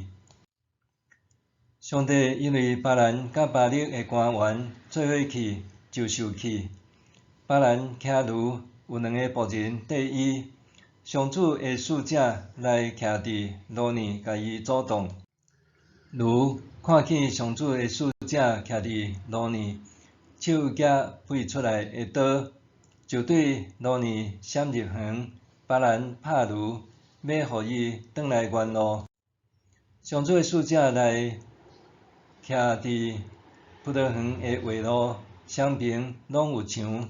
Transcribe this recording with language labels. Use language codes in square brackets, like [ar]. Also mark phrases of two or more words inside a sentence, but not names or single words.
[nan] 上帝因为巴兰甲巴勒的官员做伙去，就受气。巴兰骑驴，有2个仆人缀伊。上主的使者来徛伫路呢，甲伊阻挡。驴看见上主的使者徛伫路呢，手举飞出来的刀，就对路呢闪入园。巴兰拍驴，要互伊转来原路。上主的使者来徛伫葡萄园的话路，双边拢有墙。